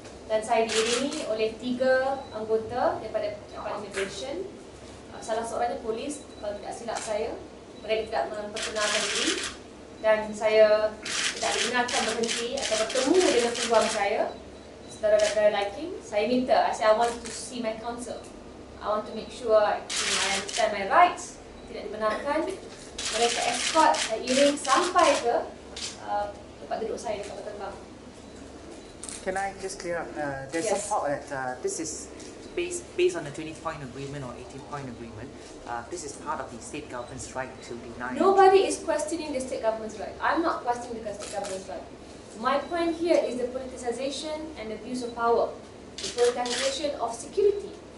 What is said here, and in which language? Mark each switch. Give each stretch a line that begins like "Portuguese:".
Malay: Dan saya diiringi oleh 3 anggota daripada immigration. Salah seorangnya polis, kalau tidak silap saya. Mereka tidak memperkenalkan diri dan saya tidak dibenarkan berhenti atau bertemu dengan peguam saya, saudara-saudara liking. Saya minta,
English: I want to see my counsel. I want to make sure I understand my rights.
Malay: Tidak dibenarkan. Mereka escort iring sampai ke tempat duduk saya di kapal terbang.
English: Can I just clear up? There's Yes. some thought that this is based on the 20-point agreement or 18-point agreement. This is part of the state government's right to deny. Nobody is questioning the state government's right. I'm not questioning the state government's right. My point here is the politicization and abuse of power, the politicization of security.